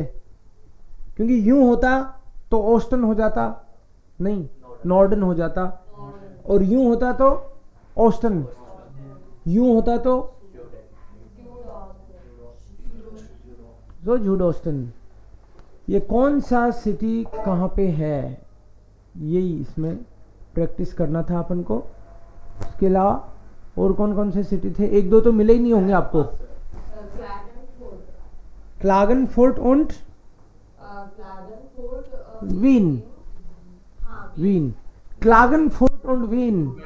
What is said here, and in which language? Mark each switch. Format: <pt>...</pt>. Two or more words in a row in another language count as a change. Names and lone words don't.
<hi>क्योंकि यूं होता तो ऑस्टन हो जाता, नहीं नॉर्डन हो जाता, और यूं होता तो ऑस्टन, यूं होता तो जूड ऑस्टन। ये कौन सा सिटी कहाँ पे है, यही इसमें प्रैक्टिस करना था अपन को। इसके अलावा और कौन कौन से सिटी थे? एक दो तो मिले ही नहीं होंगे आपको। Klagenfurt. क्लागनफोर्ट und Klagenfurt. Wien. हाँ, वीन, क्लागनफोर्ट und वीन।</hi>